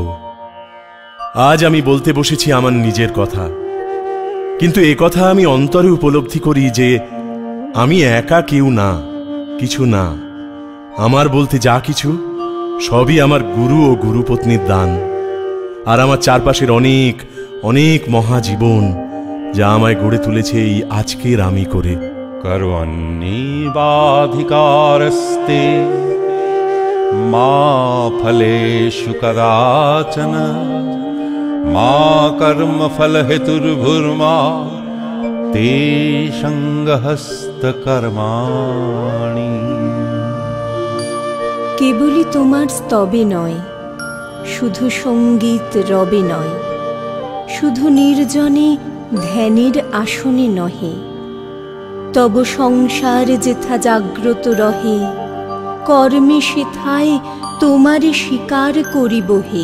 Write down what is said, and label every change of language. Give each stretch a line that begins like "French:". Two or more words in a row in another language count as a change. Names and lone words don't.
Bangla: আজ আমি বলতে বসেছি আমার নিজের কথা, কিন্তু এ কথা আমি অন্তরে উপলব্ধি করি যে আমি একা কেউ না, কিছু না। আমার বলতে যা কিছু সবই আমার গুরু ও গুরুপত্নীর দান, আর আমার চারপাশের অনেক অনেক মহাজীবন যা আমায় গড়ে তুলেছে এই আজকের আমি করে।
Sanskrit: कर्वन्नेवाधिकारस्ते मा फलेषु कदाचन मा कर्मफलहेतुर्भुर्मा ते सङ्गहस्तकर्माणि।
Bangla: কেবলই তোমার স্তবে নয়, শুধু সঙ্গীত রবে নয়, শুধু নির্জনে ধ্যানের আসনে নহে, তব সংসার যেথা জাগ্রত রহে, কর্মে সেথায় তোমারে স্বীকার করিব হে।